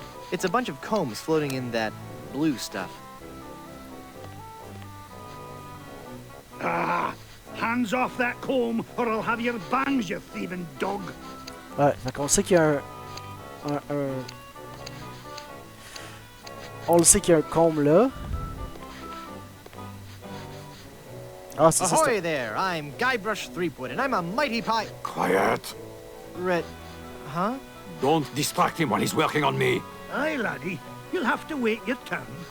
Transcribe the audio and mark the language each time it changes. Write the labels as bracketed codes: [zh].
[en] It's a bunch of combs floating in that blue stuff. Hands off that comb, or I'll have your bangs, you thieving dog. [fr] Ouais, fait qu'on sait qu'il y a on le sait qu'il y a un combe là. Ah, c'est ça. [en] Ahoy there! I'm Guybrush Threepwood, and I'm a mighty Quiet! Huh? Don't distract him while he's working on me. Aye, laddie. You'll have to wait your turn.